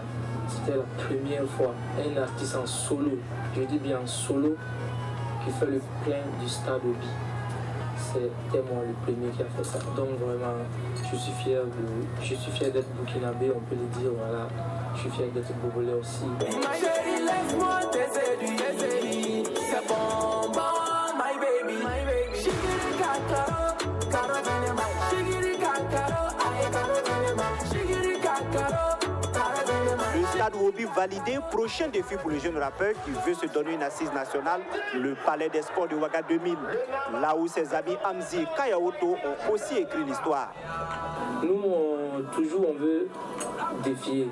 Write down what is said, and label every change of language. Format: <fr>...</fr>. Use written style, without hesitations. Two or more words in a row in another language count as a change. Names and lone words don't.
<fr>C'était la première fois un artiste en solo, je dis bien en solo, qui fait le plein du stade Wobi. C'était moi le premier qui a fait ça. Donc vraiment, je suis fier d'être burkinabé, on peut le dire, voilà. Je suis fier d'être bobolais aussi. Ma chérie, laisse-moi te séduire, c'est bon, bon,</fr> <en>my baby, my baby. Shigiri kakaro, karo venema, shigiri kakaro, aye karo venema, shigiri kakaro.</en> <fr>Le stade Wobi validé, prochain défi pour le jeune rappeur qui veut se donner une assise nationale, le Palais des Sports de Ouaga 2000, là où ses amis Amzi et Kayaoto ont aussi écrit l'histoire. Nous, on veut défier.</fr>